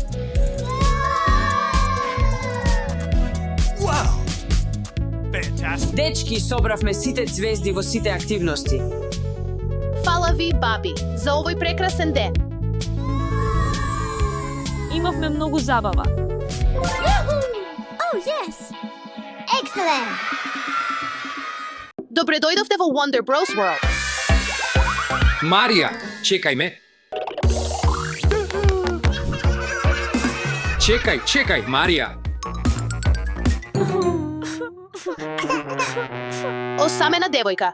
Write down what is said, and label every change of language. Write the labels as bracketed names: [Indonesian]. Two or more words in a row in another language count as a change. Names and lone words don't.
[Macedonian] Дечки, собравме сите звезди во сите активности. Фала ви, баби, за овој прекрасен ден. Имавме многу забава. [English] Oh, yes! Excellent! [Macedonian] Добре дојдовте во Wonder Bros World. Марија, чекај ме. Чекај, Марија. Осамена девојка.